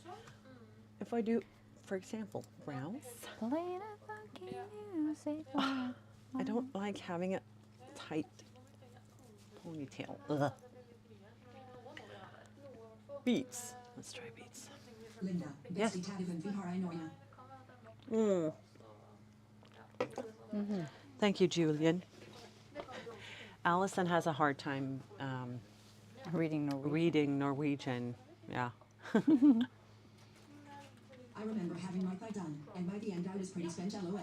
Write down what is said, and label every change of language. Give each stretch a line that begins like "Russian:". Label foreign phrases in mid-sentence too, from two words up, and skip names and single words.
English: If I do, for example, brows, Play the funky music. I don't like having a tight ponytail. Ugh. Beats. Let's try beats. Linda, Yes.
Norwegian: beste taggen vi har i Norge.
English: Thank you, Julian. Allison has a hard time Reading Norwegian. reading Norwegian. Yeah. I remember having my thigh done, and by the end I was pretty spent, lol.